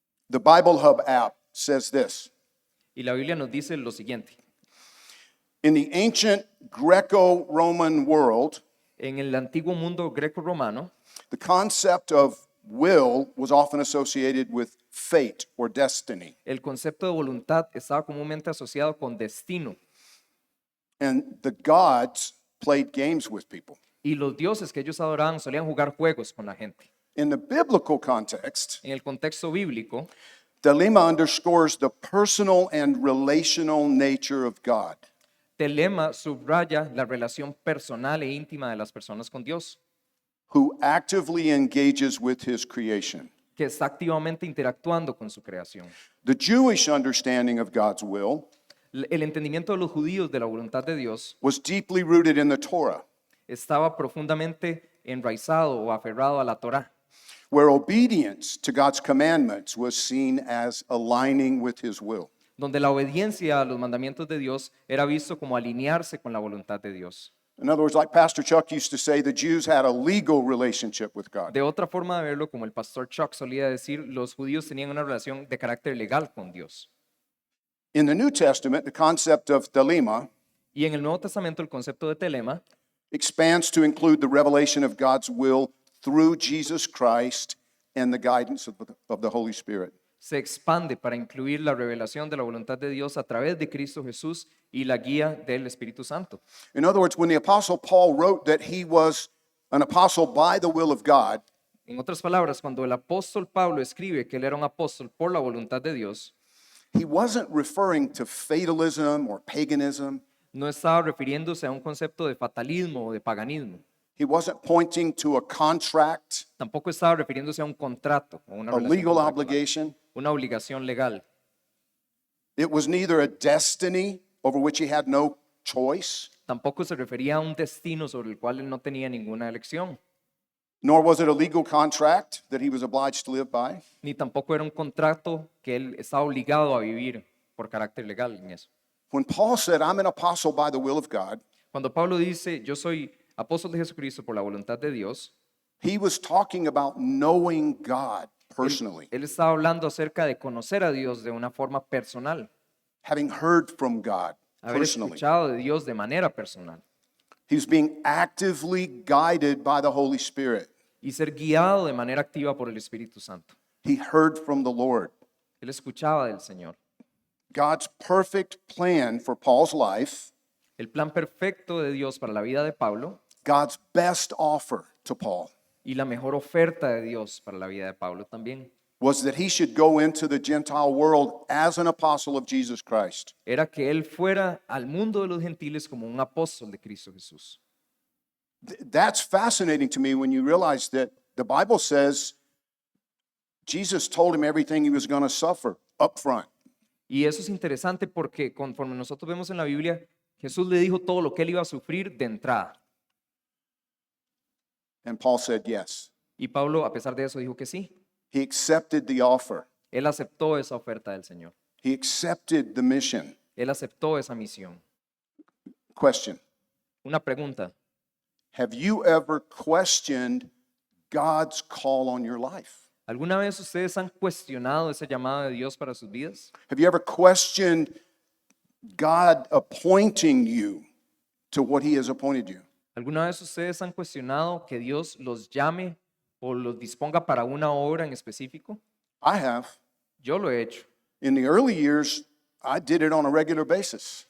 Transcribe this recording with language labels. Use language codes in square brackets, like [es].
[en] The Bible Hub app says this. [es] Y la Biblia nos dice lo siguiente. [en] In the ancient Greco-Roman world, [es] En el antiguo mundo greco-romano, [en] the concept of will was often associated with fate or destiny. [es] el concepto de voluntad estaba comúnmente asociado con destino. [en] And the gods played games with people. [es] Y los dioses que ellos adoraban solían jugar juegos con la gente. [en] In the biblical context, [es] En el contexto bíblico, [en] Thelema underscores the personal and relational nature of God. [es] telema subraya la relación personal e íntima de las personas con Dios, [en] Who actively engages with his creation. [es] que está activamente interactuando con su creación. [en] The Jewish understanding of God's will [es] El entendimiento de los judíos de la voluntad de Dios [en] was deeply rooted in the Torah, [es] estaba profundamente enraizado o aferrado a la Torá, [en] where obedience to God's commandments was seen as aligning with his will. [es] donde la obediencia a los mandamientos de Dios era visto como alinearse con la voluntad de Dios. [en] In other words, like Pastor Chuck used to say, the Jews had a legal relationship with God. [es] De otra forma de verlo, como el pastor Chuck solía decir, los judíos tenían una relación de carácter legal con Dios. [en] In the New Testament, the concept of thelema [es] Y en el Nuevo Testamento el concepto de telema [en] expands to include the revelation of God's will through Jesus Christ and the guidance of the Holy Spirit. [es] Se expande para incluir la revelación de la voluntad de Dios a través de Cristo Jesús y la guía del Espíritu Santo. [en] In other words, when the Apostle Paul wrote that he was an apostle by the will of God, [es] En otras palabras, cuando el apóstol Pablo escribe que él era un apóstol por la voluntad de Dios, [en] he wasn't referring to fatalism or paganism. [es] no estaba refiriéndose a un concepto de fatalismo o de paganismo. [en] He wasn't pointing to a contract, [es] Tampoco estaba refiriéndose a un contrato o una [en] a [es] relación legal contractual, [en] obligation. [es] una obligación legal. [en] It was neither a destiny over which he had no choice, [es] Tampoco se refería a un destino sobre el cual él no tenía ninguna elección, [en] nor was it a legal contract that he was obliged to live by. [es] ni tampoco era un contrato que él estaba obligado a vivir por carácter legal en eso. [en] When Paul said, I'm an apostle by the will of God, [es] Cuando Pablo dice, yo soy apóstol de Jesucristo por la voluntad de Dios, [en] he was talking about knowing God personally, [es] él estaba hablando acerca de conocer a Dios de una forma personal, [en] having heard from God [es] haber [en] personally. [es] escuchado de Dios de manera personal [en] He was being actively guided by the Holy Spirit. [es] y ser guiado de manera activa por el Espíritu Santo. [en] He heard from the Lord. [es] Él escuchaba del Señor. [en] God's perfect plan for Paul's life, [es] El plan perfecto de Dios para la vida de Pablo [en] God's best offer to Paul, [es] y la mejor oferta de Dios para la vida de Pablo también [en] was that he should go into the Gentile world as an apostle of Jesus Christ. [es] era que él fuera al mundo de los gentiles como un apóstol de Cristo Jesús. [en] That's fascinating to me when you realize that the Bible says Jesus told him everything he was going to suffer up front. [es] Y eso es interesante porque conforme nosotros vemos en la Biblia, Jesús le dijo todo lo que él iba a sufrir de entrada. [en] And Paul said yes. [es] Y Pablo, a pesar de eso, dijo que sí. [en] He accepted the offer. [es] Él aceptó esa oferta del Señor. [en] He accepted the mission. [es] Él aceptó esa misión. [en] Question. [es] Una pregunta. [en] Have you ever questioned God's call on your life? [es] ¿Alguna vez ustedes han cuestionado ese llamado de Dios para sus vidas? [en] Have you ever questioned God appointing you to what he has appointed you? [es] ¿Alguna vez ustedes han cuestionado que Dios los llame o los disponga para una obra en específico? [en] I have. [es] Yo lo he hecho. [en] In the early years, I did it on a regular basis.